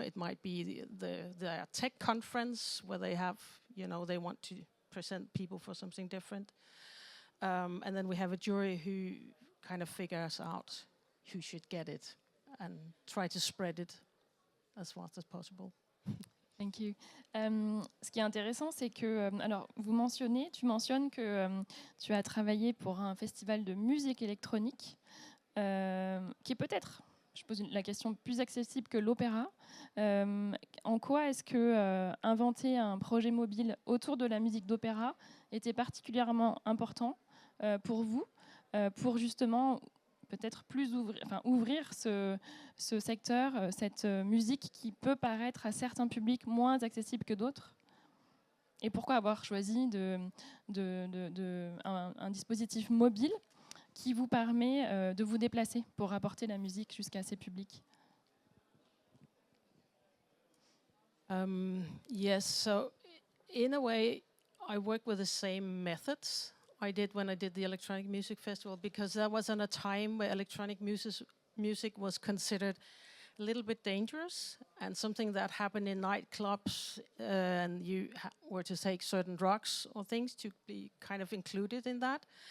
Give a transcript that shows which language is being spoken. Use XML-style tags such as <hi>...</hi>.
<en>It might be the tech conference where they have, they want to present people for something different. And then we have a jury who kind of figures out who should get it and try to spread it as fast as possible. Thank you.</en> <fr>Ce qui est intéressant, c'est que, alors, tu mentionnes que tu as travaillé pour un festival de musique électronique qui est peut-être, je pose la question, plus accessible que l'opéra. En quoi est-ce que inventer un projet mobile autour de la musique d'opéra était particulièrement important pour vous, pour justement peut-être plus ouvrir ce secteur, cette musique qui peut paraître à certains publics moins accessible que d'autres? Et pourquoi avoir choisi un dispositif mobile qui vous permet de vous déplacer pour apporter la musique jusqu'à ces publics?</fr> <en>Yes, so in a way, I work with the same methods I did when I did the Electronic Music Festival, because that was in a time where electronic music was considered a little bit dangerous and something that happened in nightclubs, and you were to take certain drugs or things to be kind of included in that.</en>